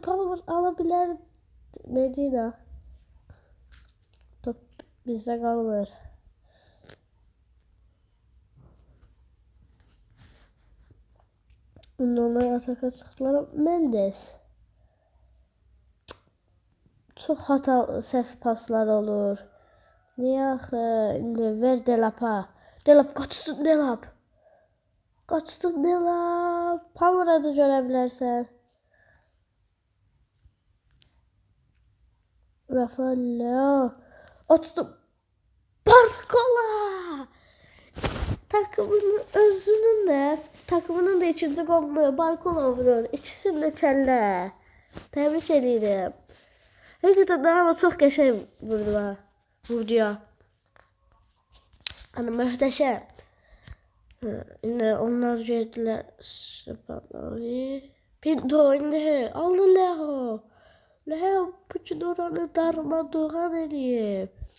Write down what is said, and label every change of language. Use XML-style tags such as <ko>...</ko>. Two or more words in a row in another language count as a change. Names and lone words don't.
<tr>Palmer alabilir. Medina. Top bizde kalır.</tr> <az>Onlar ataka çıxdılar. Mendes. Çok səhv paslar olur. Niye axı? İndi ver Delap'a. Delap qaçsın Delap. Palmer'a da görə bilərsən. Rafael Leao.</az> <tr>Açtım. Barcola. Takımının da ikinci golünü Barcola vurur.</tr> <az>İkisini de kəllə. Təbrik edirəm. Həqiqətən ama çox qəşəng vurdu ya.</az> <tr>Hani möhtəşəm. Yine onlar geldiler.</tr> <az>Pinto indi. Aldı Leo. Leo bütün oranı darmadağın edib.</az>